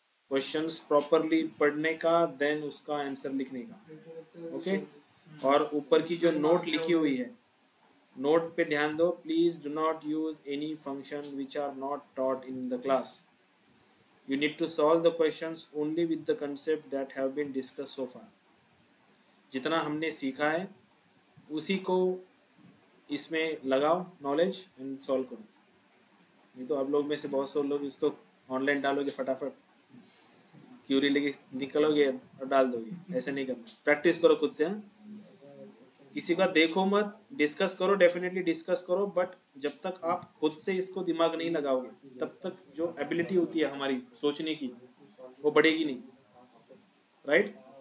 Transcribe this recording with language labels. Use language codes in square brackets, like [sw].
[hi] Questions properly पढ़ने का, then उसका आंसर लिखने का, ओके? और ऊपर की जो नोट लिखी हुई है, नोट पे ध्यान दो। [en] Please do not use any function which are not taught in the class. You need to solve the questions only with the concept that have been discussed so far. [hi] जितना हमने सीखा है उसी को इसमें लगाओ नॉलेज एंड सॉल्व करो। नहीं तो आप लोग में से बहुत से लोग इसको ऑनलाइन डालोगे, फटाफट क्यूरी लेके निकलोगे और डाल दोगे। ऐसे नहीं करना, प्रैक्टिस करो खुद से। हाँ, किसी का देखो मत, डिस्कस करो, डेफिनेटली डिस्कस करो, बट जब तक आप खुद से इसको दिमाग नहीं लगाओगे तब तक जो एबिलिटी होती है हमारी सोचने की वो बढ़ेगी नहीं, राइट?